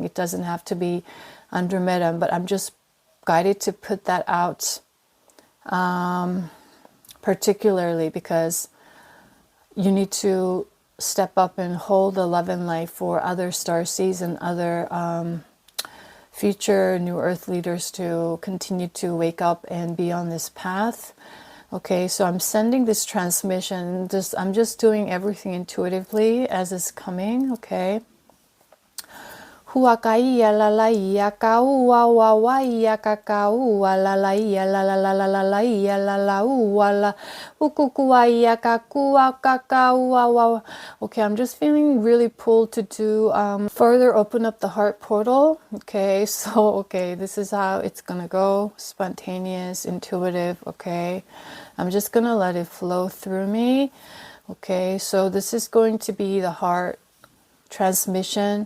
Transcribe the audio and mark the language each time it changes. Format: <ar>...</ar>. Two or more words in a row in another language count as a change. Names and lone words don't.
<en>It doesn't have to be Andromedan, but I'm just guided to put that out particularly because you need to step up and hold the love and light for other starseeds and other future new earth leaders to continue to wake up and be on this path. Okay, so I'm sending this transmission. I'm just doing everything intuitively as it's coming, okay? Huakaia la la ia ka ua wa wa ia ka ua la la ia la la la la la la ia la la ua la ukukua ia ka ua wa. Okay, I'm just feeling really pulled to do further open up the heart portal. Okay, so okay, this is how it's gonna go. Spontaneous, intuitive. Okay, I'm just gonna let it flow through me. Okay, so this is going to be the heart transmission.</en>